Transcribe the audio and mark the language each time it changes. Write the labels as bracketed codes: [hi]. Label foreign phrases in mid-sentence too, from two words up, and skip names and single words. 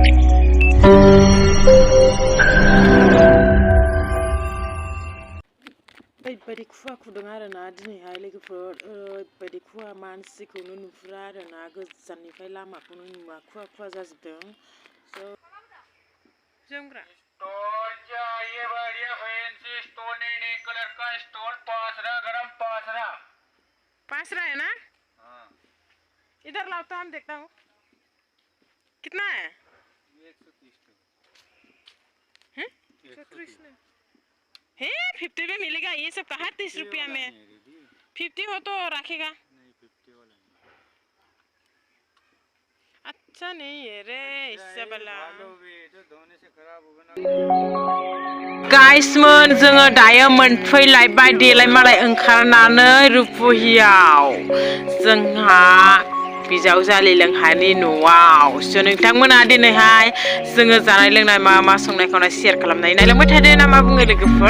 [brx] ओरैबायदि खुवा खुदों आरोना दिनैहाय लोगोफोर, ओरैबायदि खुवा मानसिखौनो नुहुरा आरोना, गोजाननिफ्राय लामाखौनो नुवा, खुवा खुवा जाजोबदों। [hi] जोमग्रा ये बढ़िया फैंसी स्टोन नहीं कलर का स्टोन 5 है ना? हाँ। इधर लाओ तो हम देखता हूँ कितना है। 130 है 130 है 50 में मिलेगा ये सब कहाँ 30 रुपया में। 50 हो तो रखेगा नहीं, 50 वाला अच्छा नहीं है रे इससे वाला धोने से खराब होगा ना। [brx] गाइसमोन जोङो दायो मोनफैलायबाय देलाय मालाय ओंखारनानै रुपुहियाव जोंहा बिजावजालि लोंहानि न'आव। स' नोंथांमोना दिनैहाय जोङो जानाय लोंनाय मा मा संनाय खावनाय शेयार खालामनाय नायलांबाय थादो ना मा बुङो लोगोफोर।